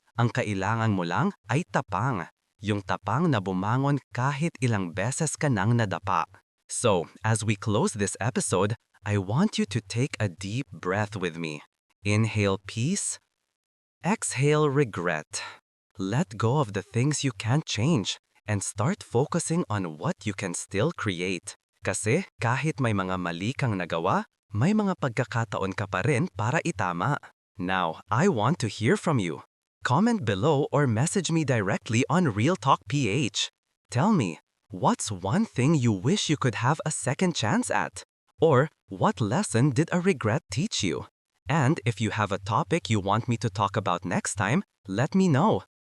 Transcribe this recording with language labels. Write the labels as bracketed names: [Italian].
[Filipino] Ang kailangan mo lang ay tapang. Yung tapang na bumangon kahit ilang beses ka nang nadapa. [English] So, as we close this episode, I want you to take a deep breath with me. Inhale peace. Exhale regret. Let go of the things you can't change and start focusing on what you can still create. [Filipino] Kasi kahit may mga mali kang nagawa, may mga pagkakataon ka pa rin para itama. [English] Now, I want to hear from you. Comment below or message me directly on Real Talk PH. Tell me, what's one thing you wish you could have a second chance at? Or what lesson did a regret teach you? And if you have a topic you want me to talk about next time, let me know.